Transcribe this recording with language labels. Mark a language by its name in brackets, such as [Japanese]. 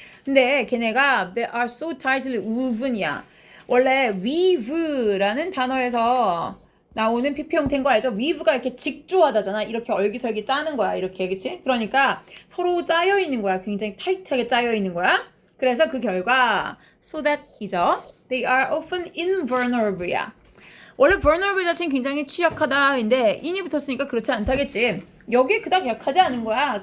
[Korean] 근데 걔네가 [English] they are so tightly woven [Korean] 이야. 원래 weave라는 단어에서 나오는 PP 형태인 거 알죠? weave가 이렇게 직조하다잖아. 이렇게 얼기설기 짜는 거야. 이렇게, 그치? 그러니까 서로 짜여 있는 거야. 굉장히 타이트하게 짜여 있는 거야. 그래서 그 결과 so that이죠. [English] They are often invulnerable야. [Korean] 원래 vulnerable 자체는 굉장히 취약하다인데 in이 붙었으니까 그렇지 않다겠지. 여기에 그닥 약하지 않은 거야.